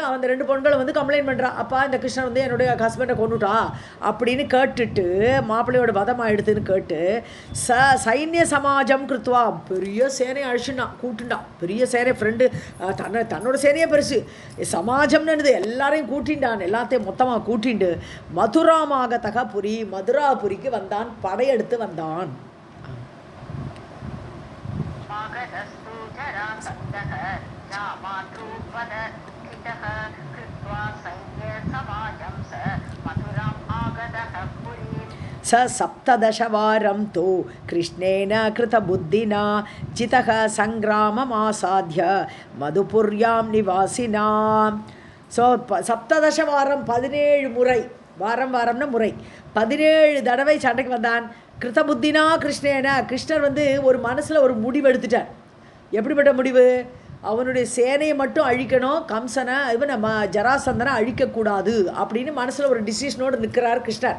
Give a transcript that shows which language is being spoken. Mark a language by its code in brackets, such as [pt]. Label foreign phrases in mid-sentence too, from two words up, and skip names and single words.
[ta] அவன் அந்த 2 பொண்களை வந்து கம்ப்ளைண்ட் பண்ணுறான், அப்பா இந்த கிருஷ்ணன் வந்து என்னுடைய ஹஸ்பண்டை கொண்டுட்டா அப்படின்னு கேட்டுட்டு மாப்பிள்ளையோட வதம் ஆகிடுதுன்னு கேட்டு [sa] सैन्य समाजं कृत्वा [ta] பெரிய சேனையை அழிச்சுட்டான், கூட்டுண்டான். பெரிய சேனை ஃப்ரெண்டு தன்னோட சேனையே பெருசு சமாஜம்னு எல்லாரையும் கூட்டின்டான், எல்லாத்தையும் மொத்தமாக கூட்டிண்டு மதுராமாகதக புரி மதுராபுரிக்கு வந்தான், படையெடுத்து வந்தான். [sa] स 17 तु कृष्णेन कृतबुद्धिना जितः सङ्ग्राममासाद्य मधुपुर्यां निवासिना. [ta] ஸோ 17 வாரம் 17 முறை, வாரம்னா முறை 17 தடவை சண்டைக்கு வந்தான். [sa] कृतबुद्धिना कृष्णेन [ta] கிருஷ்ணர் வந்து ஒரு மனசில் ஒரு முடிவு எடுத்துட்டார். எப்படிப்பட்ட முடிவு? அவனுடைய சேனையை மட்டும் அழிக்கணும், கம்சனை இவன் நம்ம ஜராசந்தனை அழிக்கக்கூடாது அப்படின்னு மனசில் ஒரு டிசிஷனோடு நிற்கிறார் கிருஷ்ணர்.